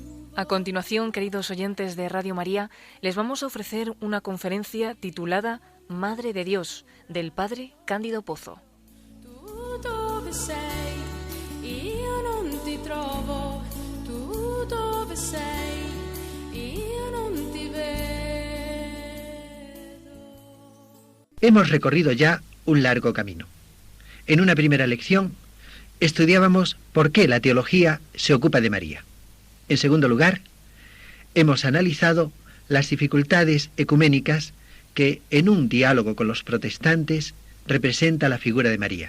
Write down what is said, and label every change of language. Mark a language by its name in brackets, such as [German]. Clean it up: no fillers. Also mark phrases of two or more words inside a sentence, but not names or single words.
[Spanish] A continuación, queridos oyentes de Radio María, les vamos a ofrecer una conferencia titulada Madre de Dios, del Padre Cándido Pozo. [Italian] Tu dove sei? Io non ti trovo. Tu dove sei? Io non ti vedo. [Spanish] Hemos recorrido ya un largo camino. En una primera lección estudiábamos por qué la teología se ocupa de María. En segundo lugar, hemos analizado las dificultades ecuménicas que en un diálogo con los protestantes representa la figura de María.